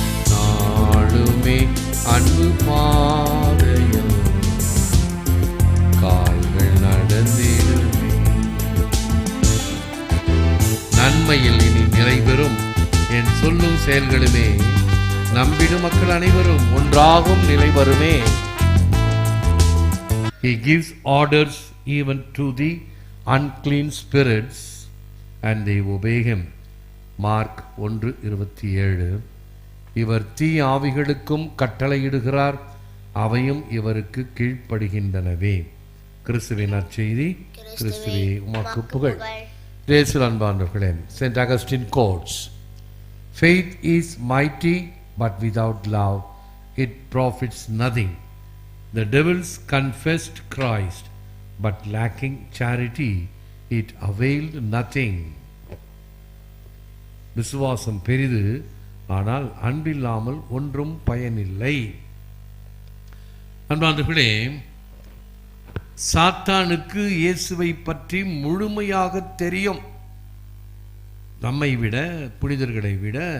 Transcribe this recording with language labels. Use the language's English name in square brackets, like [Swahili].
[Tamil] நாளுமே அன்பு பாதையில் கால்கள் நடந்திடுமே. நன்மையில் இனி நிறைவேறும் என் சொல்லும் செயல்களுமே, நம்பிடும் மக்கள் அனைவரும் ஒன்றாகும் நிலை வருமே. [English] He gives orders even to the unclean spirits and they obey him. [Tamil] Mark 1:27. இவர் தீ ஆவிகளுக்கும் கட்டளையிடுகிறார், அவையும் இவருக்கு கீழ்ப்படுகின்றனவே. கிறிஸ்துவின் நற்செய்தி. கிறிஸ்துவே உமக்கு புகழ். இயேசுவில் அன்பானவர்களே, St. [English] Augustine quotes, "Faith is mighty, but without love it profits nothing. The devils confessed Christ, but lacking charity it availed nothing." [Tamil] விசுவாசம் பெரிது, ஆனால் அன்பில்லாமல் ஒன்றும் பயனில்லை. அன்பானவர்களே, சாத்தானுக்கு இயேசுவை பற்றி முழுமையாக தெரியும். நம்மை விட, புனிதர்களை விட.